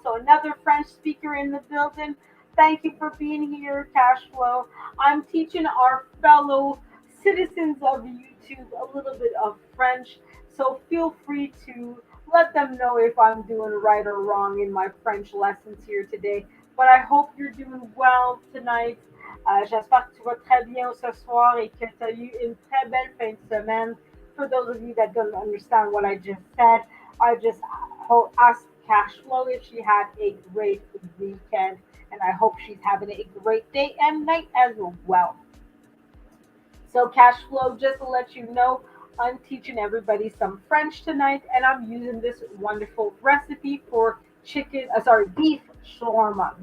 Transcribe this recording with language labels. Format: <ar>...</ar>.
<en>So another French speaker in the building. Thank you for being here, Cashflow. I'm teaching our fellow citizens of YouTube a little bit of French. So feel free to let them know if I'm doing right or wrong in my French lessons here today. But I hope you're doing well tonight.</en> <fr>J'espère que tu vas très bien ce soir et que tu as eu une très belle fin de semaine.</fr> <en>For those of you that don't understand what I just said, I just asked Cash Flow if she had a great weekend, and I hope she's having a great day and night as well. So, cash flow, just to let you know, I'm teaching everybody some French tonight, and I'm using this wonderful recipe for beef shawarma.</en>